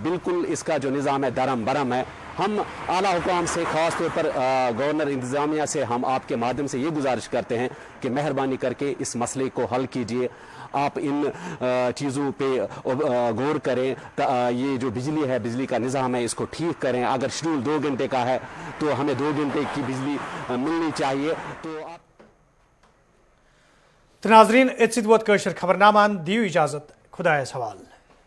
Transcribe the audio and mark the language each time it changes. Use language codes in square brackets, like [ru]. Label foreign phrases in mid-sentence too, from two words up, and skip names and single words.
[ur] بالکل اس کا جو نظام ہے درم برم ہے. ہم اعلیٰ حکام سے خاص طور پر گورنر انتظامیہ سے ہم آپ کے مادھیم سے یہ گزارش کرتے ہیں کہ مہربانی کر کے اس مسئلے کو حل کیجیے. آپ ان چیزوں پہ غور کریں. یہ جو بجلی ہے, بجلی کا نظام ہے, اس کو ٹھیک کریں. اگر شیڈول 2 گھنٹے کا ہے تو ہمیں 2 گھنٹے کی بجلی ملنی چاہیے. تو آپ [ks] ناظرین ات ست ووت خبرنامہ دیو اجازت خدایس حوالہ.